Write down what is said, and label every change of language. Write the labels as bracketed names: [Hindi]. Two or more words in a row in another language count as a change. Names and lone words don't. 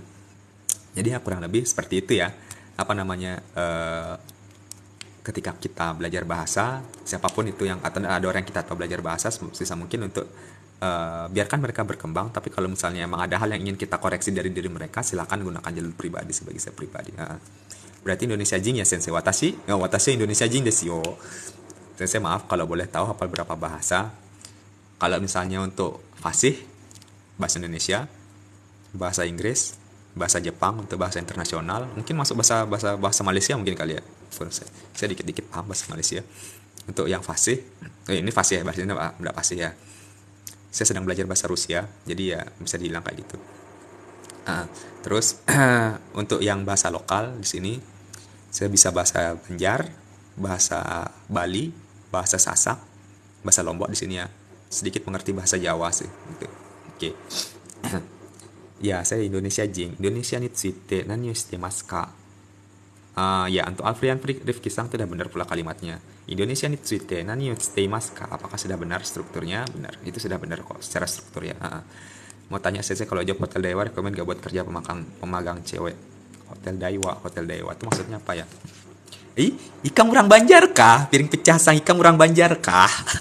[Indonesian] Jadi ya kurang lebih seperti itu ya. Ketika kita belajar bahasa, siapapun itu yang, atau ada orang yang kita tahu belajar bahasa, sebisa mungkin untuk biarkan mereka berkembang. Tapi kalau misalnya emang ada hal yang ingin kita koreksi dari diri mereka, silakan gunakan jalur pribadi sebagai saya pribadi. Berarti Indonesia Jing ya sensei. [Japanese] 私インドネシア人ですよ. [Indonesian] Sensei maaf kalau boleh tahu hafal berapa bahasa. Kalau misalnya untuk fasih, bahasa Indonesia, bahasa Inggris, bahasa Jepang, untuk bahasa internasional, mungkin masuk bahasa Malaysia mungkin kali ya. Saya dikit-dikit paham bahasa Malaysia. Untuk yang fasih, ini fasih ya, bahasa ini enggak fasih ya. Saya sedang belajar bahasa Rusia, jadi ya bisa dibilang kayak gitu. Terus untuk yang bahasa lokal di sini, saya bisa bahasa Banjar, bahasa Bali, bahasa Sasak, bahasa Lombok di sini ya. Sedikit mengerti bahasa Jawa sih gitu. Oke. Ya, saya Indonesia Jing. [Japanese] インドネシアについて何をしてますか? [Indonesian] Ya, untuk Alfrian Rifki Sang sudah benar pula kalimatnya. [Japanese] インドネシアについて何をしてますか? [Indonesian] Apakah sudah benar strukturnya? Benar. Itu sudah benar kok secara struktur ya. Mau tanya saya kalau job Hotel Daiwa rekomend gak buat kerja pemagang cewek? Hotel Daiwa itu maksudnya apa ya? [Banjar] Ikan urang Banjar kah? Piring pecah Sang ikan urang Banjar kah?